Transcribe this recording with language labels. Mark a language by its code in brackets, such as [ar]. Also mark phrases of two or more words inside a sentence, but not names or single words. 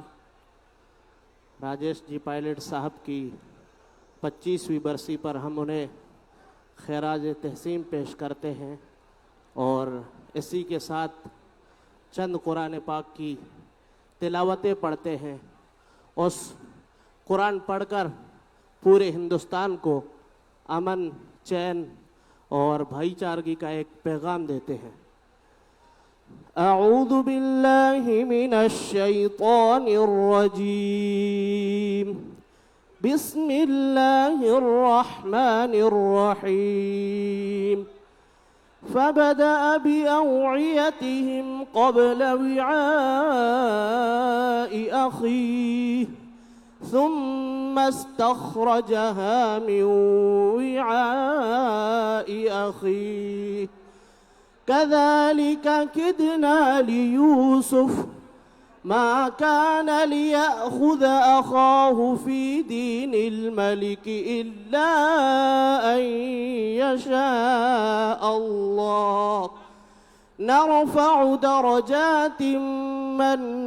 [ur] راجیش جی پائلٹ صاحب کی 25ویں برسی پر ہم انہیں خراج تحسین پیش کرتے ہیں اور اسی کے ساتھ چند قرآن پاک کی تلاوتیں پڑھتے ہیں. اس قرآن پڑھ کر پورے ہندوستان کو امن، چین اور بھائی چارگی کا ایک پیغام دیتے ہیں. [ar] أعوذ بالله من الشيطان الرجيم. بسم الله الرحمن الرحيم. فبدأ بأوعيتهم قبل وعاء أخيه ثم استخرجها من وعاء أخيه كذلك كدنا ليوسف ما كان ليأخذ أخاه في دين الملك إلا أن يشاء الله نرفع درجات من